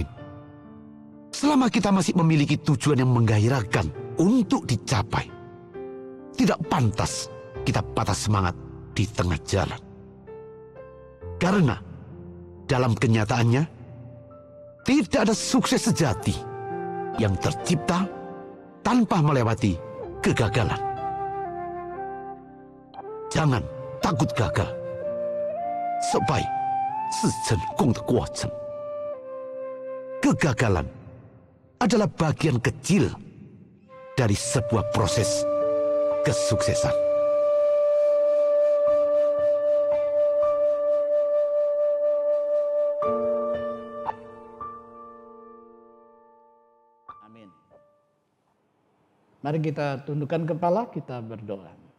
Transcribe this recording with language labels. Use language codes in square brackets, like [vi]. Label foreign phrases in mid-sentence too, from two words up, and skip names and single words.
[id] Selama kita masih memiliki tujuan yang menggairahkan untuk dicapai, tidak pantas kita patah semangat di tengah jalan. Karena dalam kenyataannya, tidak ada sukses sejati yang tercipta tanpa melewati kegagalan. Jangan takut gagal. [zh] 失败是成功的过程. [id] Kegagalan adalah bagian kecil dari sebuah proses kesuksesan. Mari kita tundukkan kepala, kita berdoa.